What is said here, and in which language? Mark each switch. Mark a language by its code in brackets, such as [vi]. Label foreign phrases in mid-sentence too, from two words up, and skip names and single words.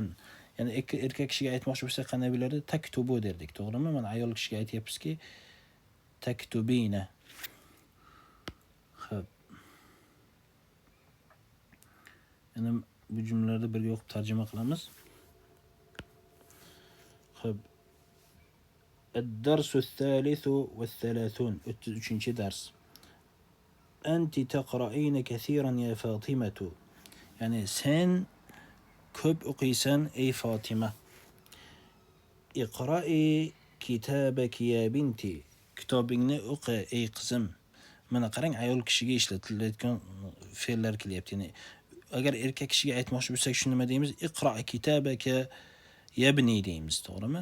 [uz] Ya'ni erkak kishiga aytmoqchi bo'lsa qanday bo'lardi? Taktubu derdik, to'g'rimi? Mana ayol kishiga aytayapmizki, taktubina. Xo'p. Yana bu jumlalarda birga o'qib tarjima qilamiz. Xo'p. [ar] الدرس الثالث والثلاثون 33 درس. أنت تقرأين كثيرا يا فاطمة. [uz] يعني sen ko'p o'qiysan ey Fatima. [ar] اقرئي كتابك يا بنتي. [uz] Kitobingni o'qi ey qizim. Mana qarang, ayol kishiga ishlatilayotgan fe'llar kelyapti. Ya'ni agar erkak kishiga aytmoqchi bo'lsak, shuni nima deymiz? [ar] اقرأ كتابك يا بني [uz] deymiz, to'g'rimi?